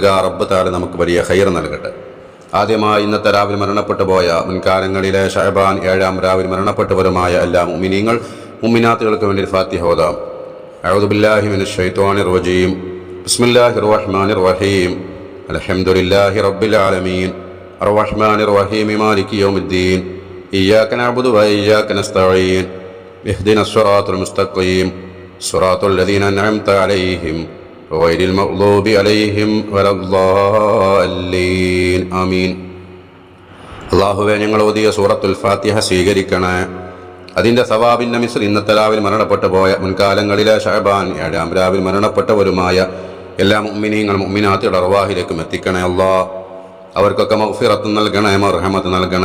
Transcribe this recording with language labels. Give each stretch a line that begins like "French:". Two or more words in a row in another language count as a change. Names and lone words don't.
Arabic: رب تعالى
Malayalam: നമുക്ക് വലിയ ഖൈർ നൽകട്ടെ. ആദ്യമായി ഇന്നത്തെ രാവിലെ മരണപ്പെട്ടു പോയ, മുൻകാലങ്ങളിലെ ഷഅബാൻ 7-ാം രാവിലെ മരണപ്പെട്ടവരുമായ എല്ലാ മുഅ്മിനീങ്ങൾ മുഅ്മിനാത്തുകൾക്ക് വേണ്ടി ഫാത്തിഹ ഓതാം.
Arabic: أعوذ بالله من الشيطان الرجيم. بسم الله الرحمن الرحيم. الحمد لله رب العالمين. الرحمن الرحيم. مالك يوم الدين. إياك نعبد وإياك نستعين. اهدنا الصراط المستقيم صراط الذين أنعمت عليهم غير المغضوب عليهم ولا الضالين آمين.
Malayalam: അല്ലാഹുവേ, ഞങ്ങൾ ഓതിയ സൂറത്തുൽ ഫാത്തിഹ സ്വീകരിക്കണേ. അതിൻ്റെ സവാബിൻ്റെ മിസ്ർ ഇന്നത്തെ രാവിലെ മരണപ്പെട്ടു പോയ, മുൻകാലങ്ങളിലെ ഷഅബാൻ 7-ാം രാവിലെ മരണപ്പെട്ടവരുമായ എല്ലാ മുഅ്മിനീങ്ങളും മുഅ്മിനാത്തുകളുടെ അർവാഹിലേക്കും എത്തിക്കണേ അല്ലാ. അവർക്കൊക്കെ മഗ്ഫിറത്ത് നൽകണേ, മർഹമത്ത് നൽകണേ.